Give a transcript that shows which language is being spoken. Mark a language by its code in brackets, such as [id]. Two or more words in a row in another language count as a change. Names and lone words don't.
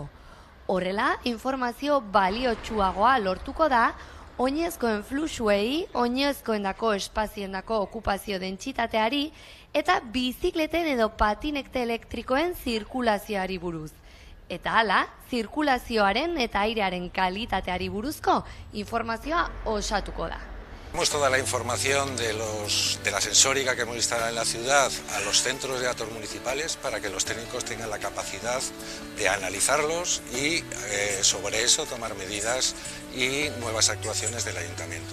[eu] Horrela, informazio baliotsuagoa lortuko da, oinezkoen fluxuei, oinezkoendako espazioendako okupazio dentsitateari eta bizikleten edo patinete elektrikoen zirkulazioari buruz. Eta hala, zirkulazioaren eta airearen kalitateari buruzko informazioa osatuko da. [es] Tenemos toda la información de la sensórica que hemos instalado en la ciudad a los centros de datos municipales para que los técnicos tengan la capacidad de analizarlos y sobre eso tomar medidas y nuevas actuaciones del ayuntamiento.